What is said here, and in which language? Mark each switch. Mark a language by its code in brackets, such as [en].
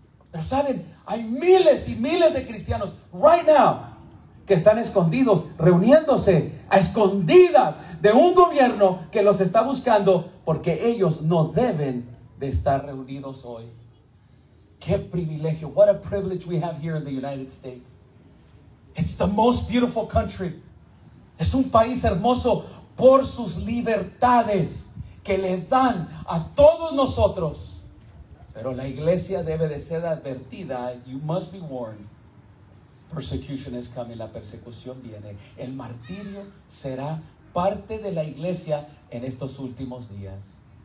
[es] Pero saben, hay miles y miles de cristianos [en] right now [es] que están escondidos, reuniéndose a escondidas de un gobierno que los está buscando porque ellos no deben de estar reunidos hoy. Qué privilegio. [en] What a privilege we have here in the United States. It's the most beautiful country. [es] Es un país hermoso por sus libertades que le dan a todos nosotros. Pero la iglesia debe de ser advertida. [en] You must be warned. Persecution is coming. [es] La persecución viene. El martirio será parte de la iglesia en estos últimos días.